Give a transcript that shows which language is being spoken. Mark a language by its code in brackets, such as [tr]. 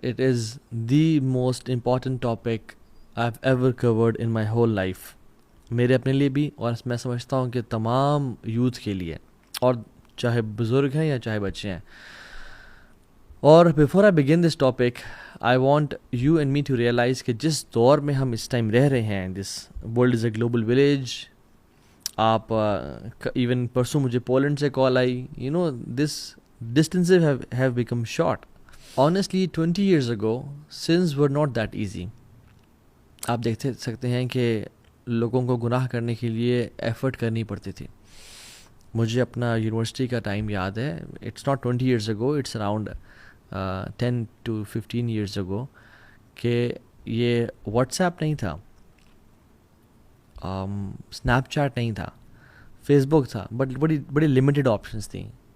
[en] it is the most important topic I have ever covered in my whole life, [ur] میرے اپنے لیے بھی، اور میں سمجھتا ہوں کہ تمام یوتھ کے لیے، اور چاہے بزرگ ہیں یا چاہے بچے ہیں. اور [en] before I begin this topic I want you and me to realize [ur] کہ جس دور میں ہم اس ٹائم رہ رہے ہیں، [en] This world is a global village. [ur] آپ ایون پرسوں مجھے پولینڈ سے کال آئی. [en] This distances have become short. Honestly, 20 years ago, sins were not that easy. [ur] آپ دیکھ سکتے ہیں کہ لوگوں کو گناہ کرنے کے لیے ایفرٹ کرنی پڑتی تھی. مجھے اپنا یونیورسٹی کا ٹائم یاد ہے. [en] it's not 20 years ago, it's around 10 to 15 years ago [ur] کہ یہ واٹس ایپ نہیں تھا، اسنیپ چیٹ نہیں تھا، فیس بک تھا، بٹ بڑی لمیٹڈ آپشنس تھیں.